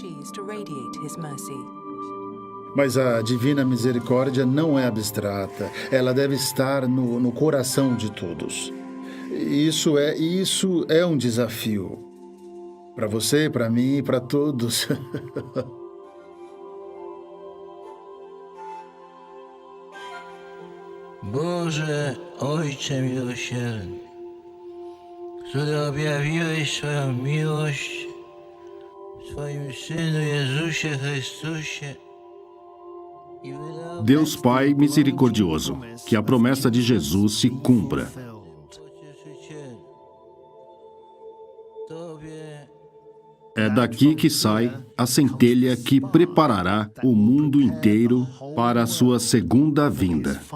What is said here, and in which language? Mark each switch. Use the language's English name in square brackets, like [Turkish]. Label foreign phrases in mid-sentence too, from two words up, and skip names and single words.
[Portuguese] Mas a divina misericórdia não é abstrata. Ela deve estar no coração de todos. Isso é um desafio. Para você, para mim e para todos. [Polish] Boże, Ojcze miłosierny, który objawiłeś swoją miłość w swoim Synu Jezusie Chrystusie. [Portuguese] Deus Pai misericordioso, que a promessa de Jesus se cumpra. É daqui que sai a centelha que preparará o mundo inteiro para a sua segunda vinda.